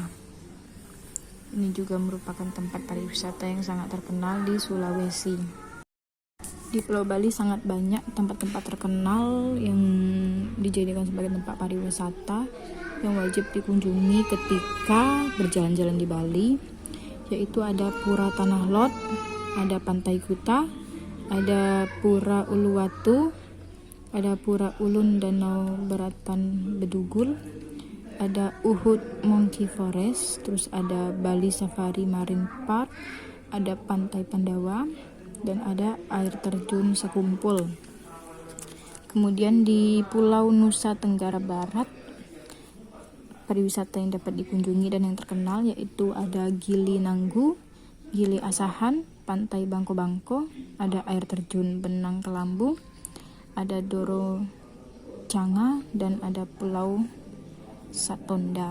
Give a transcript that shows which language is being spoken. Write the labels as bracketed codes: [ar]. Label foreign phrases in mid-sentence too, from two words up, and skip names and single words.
[id] Ini juga merupakan tempat pariwisata yang sangat terkenal di Sulawesi. Di Pulau Bali sangat banyak tempat-tempat terkenal yang dijadikan sebagai tempat pariwisata yang wajib dikunjungi ketika berjalan-jalan di Bali, yaitu ada Pura Tanah Lot, ada Pantai Kuta, ada Pura Uluwatu, ada Pura Ulun Danau Beratan Bedugul, ada Uhud Monkey Forest, terus ada Bali Safari Marine Park, ada Pantai Pandawa, dan ada air terjun Sekumpul. Kemudian di Pulau Nusa Tenggara Barat, pariwisata yang dapat dikunjungi dan yang terkenal yaitu ada Gili Nanggu, Gili Asahan, Pantai Bangko-Bangko, ada air terjun Benang Kelambu, ada Doro Canga, dan ada Pulau Satonda.